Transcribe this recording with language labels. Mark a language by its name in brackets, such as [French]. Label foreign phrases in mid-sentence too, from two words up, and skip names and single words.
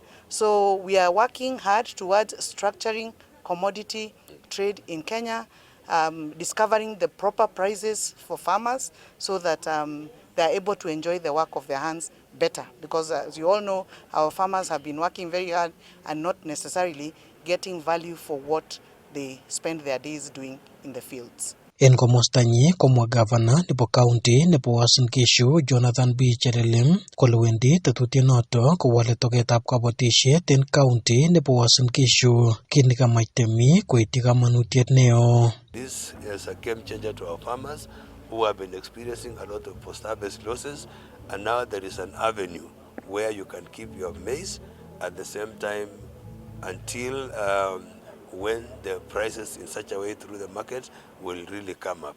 [English] So we are working hard towards structuring commodity trade in Kenya, discovering the proper prices for farmers so that they are able to enjoy the work of their hands better. Because as you all know, our farmers have been working very hard and not necessarily getting value for what they spend their days doing in the fields. [Kalenjin] En komostanyi komwa gavana nebo county nebo Uasin Gishu Jonathan B. Cherilim kole wendi tetutienoto kowole togetab kabatisiet en county nebo Uasin Gishu. Kit nekamach temik koityi kamanutiet neo. [English] This is a game changer to our farmers who have been experiencing a lot of post-harvest losses, and now there is an avenue where you can keep your maize at the same time until when the prices in such a way through the market will really come up.